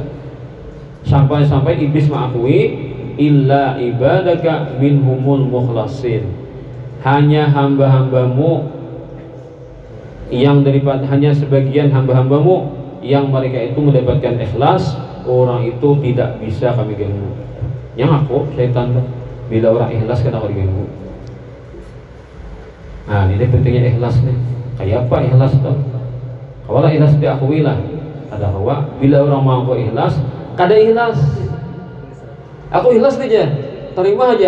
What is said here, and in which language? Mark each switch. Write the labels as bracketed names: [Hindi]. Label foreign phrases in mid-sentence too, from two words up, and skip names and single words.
[Banjar] Sampai-sampai iblis mengakui [Arabic] إلا عبادك منهم المخلصين. [Banjar] Hanya hamba-hambamu yang daripada hanya sebagian hamba-hambamu yang mereka itu mendapatkan ikhlas, orang itu tidak bisa kami ganggu. Yang aku syaitan tuh bila orang ikhlas kenapa diganggu. Nah ini pentingnya ikhlas nih. Kayak apa ikhlas tuh? Kalau ikhlas diakui lah, ada bahwa bila orang mampu ikhlas, kada ikhlas. Aku ikhlas aja, terima aja.